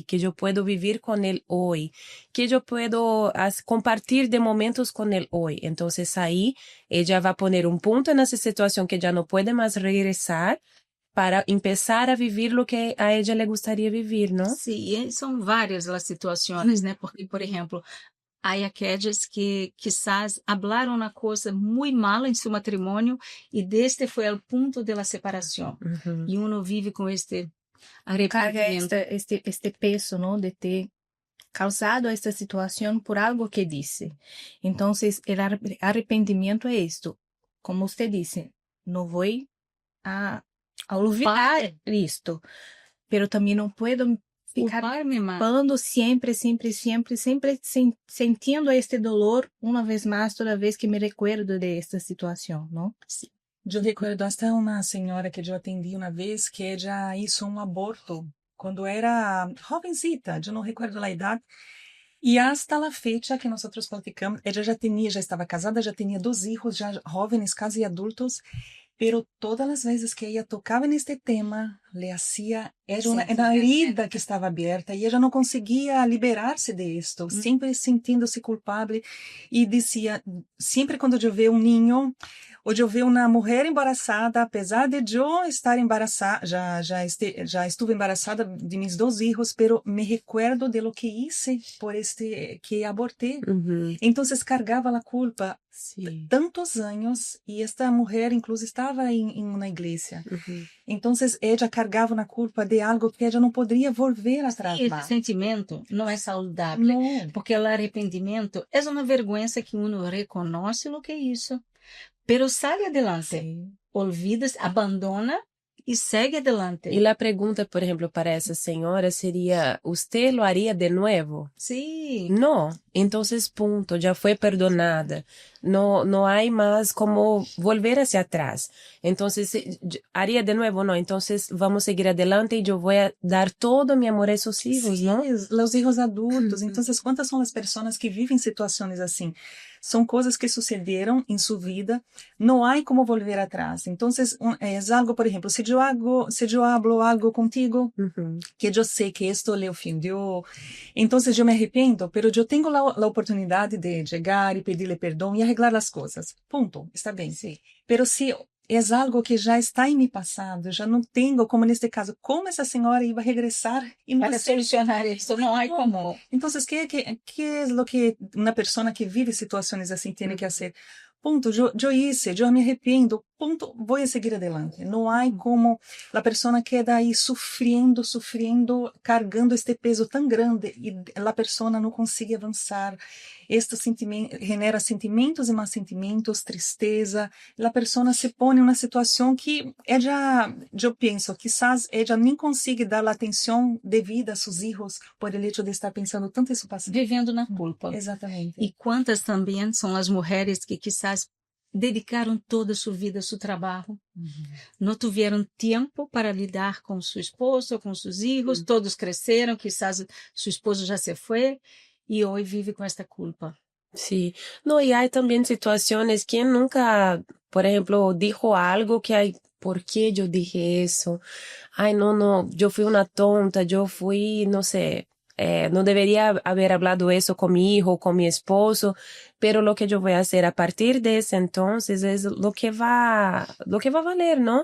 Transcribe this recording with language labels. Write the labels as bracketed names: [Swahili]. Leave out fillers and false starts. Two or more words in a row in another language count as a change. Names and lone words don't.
[Spanish] ¿Qué yo puedo vivir con él hoy? ¿Qué yo puedo compartir de momentos con él hoy? Entonces ahí ella va a poner un punto en esa situación que ya no puede más regresar para empezar a vivir lo que a ella le gustaría vivir, ¿no? Sí, [Portuguese] são várias as situações, né? Porque, por exemplo, há aqueles que quizás hablaram uma coisa muito mala em seu matrimônio e deste foi o ponto da separação. E uno vive com este arrependimento. [Spanish] Carga este peso, ¿no? [Portuguese] De ter causado esta situação por algo que disse. Então, o arrependimento é isto. Como você disse, não vou a olvidar isto, pero também não puedo ficar culpando sempre sentindo este dolor uma vez mais toda vez que me recuerdo de esta situação, não? Eu [Spanish] recuerdo hasta [Portuguese] uma senhora que eu atendi uma vez que ela hizo um aborto quando era jovencita, eu não recuerdo a idade. E hasta a fecha que nós platicamos, ela já estava casada, já tinha 2 filhos, já jovens, quase adultos. Pero todas as vezes que ela tocava neste tema, [Spanish] le hacía, [Portuguese] era uma herida que estava aberta e ela não conseguia liberar-se disto, sempre sentindo-se culpável e dizia, sempre quando eu vejo um ninho, ou eu vejo uma mulher embaraçada, apesar de eu estar embaraçada, já estive embaraçada de meus 2 filhos, [Spanish] pero me recuerdo de lo que hice por que abortei. [Portuguese] Então, cargava a culpa tantos anos e esta mulher, inclusive, estava em uma igreja. Então, ela cargava na culpa de algo que ela não poderia volver atrás. Esse sentimento não é saudável, porque o arrependimento é uma vergonha que uno reconhece o que é isso, [Spanish] pero sai adelante, olvida, [Portuguese] abandona e segue adelante. E a pergunta, por exemplo, para essa senhora seria: [Spanish] ¿usted lo haría de nuevo? Sí. No. Entonces, punto, ya fue perdonada. no hay más como volver hacia atrás. Entonces, haría de nuevo, ¿no? Entonces, vamos a seguir adelante y yo voy a dar todo mi amor a esos hijos, Sí, ¿no? los hijos adultos. Entonces, ¿cuántas son las personas que viven situaciones así? Son cosas que sucedieron en su vida, no hay como volver atrás. Entonces, es algo, por ejemplo, si yo hablo algo contigo, que yo sé que esto le ofendió, entonces yo me arrepiento, pero yo tengo la oportunidad de llegar y pedirle perdón y arreglar las cosas. Punto, está bien. Sí. Pero si es algo que [Portuguese] já está em mi passado, já não tenho, como neste caso, como essa senhora iba a regressar e não Para solucionar isso, não há como. Então, que é o que uma pessoa que vive situações assim tem que fazer? Ponto, eu hice, eu me arrependo, ponto, vou seguir adelante. Não há como a pessoa queda aí sofrendo, carregando este peso tão grande e a pessoa não consegue avançar. Este sentimento genera sentimentos e mais sentimentos, tristeza. A pessoa se põe em uma situação que ela, eu penso, quizás ela nem consiga dar a atenção devida a seus filhos [Spanish] por el hecho de [Portuguese] estar pensando tanto em seu passado. Vivendo na culpa. Exatamente. E quantas também são as mulheres que quizás dedicaram toda a sua vida a seu trabalho, não tiveram tempo para lidar com seu esposo, com seus filhos, todos cresceram, quizás seu esposo já se foi, [Spanish] y hoy vive con esta culpa. Sí, no, y hay también situaciones que nunca, por ejemplo, dijo algo que hay, ¿por qué yo dije eso? Ay, no, yo fui una tonta, no sé, no debería haber hablado eso con mi hijo, con mi esposo, pero lo que yo voy a hacer a partir de ese entonces es lo que va a valer, ¿no?